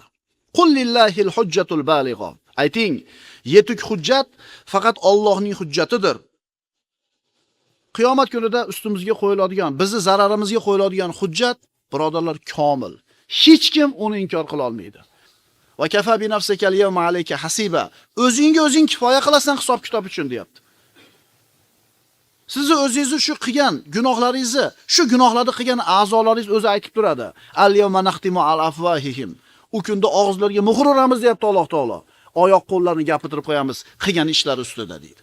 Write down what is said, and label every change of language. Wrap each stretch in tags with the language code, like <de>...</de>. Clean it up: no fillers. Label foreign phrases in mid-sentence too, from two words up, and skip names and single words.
<ar>قل لله الحجة البالغة.</ar> <uz>Ayting, yetuk hujjat faqat Allohning hujjatidir. Qiyomat kunida ustimizga qo'yiladigan, bizni zararimizga qo'yiladigan hujjat, birodarlar, komil. Hech kim uni inkor qila olmaydi.</uz> <ar>وكفى بنفسك اليوم عليك حسيبا.</ar> <uz>O'zingga o'zing kifoya qilasan hisob kitob uchun, deyapti. Sizni o'zingizni shu qilgan gunohlaringizni, shu gunohlarni qilgan a'zolaringiz o'zi aytib turadi.</uz> <ar>اليوم نختم أفواههم.</ar> <uz>U kunda og'izlariga muhr uramiz, deyapti Alloh taolo. Oyoq qo'llarini gapirib qo'yamiz qilgan ishlari ustida deydi.</uz>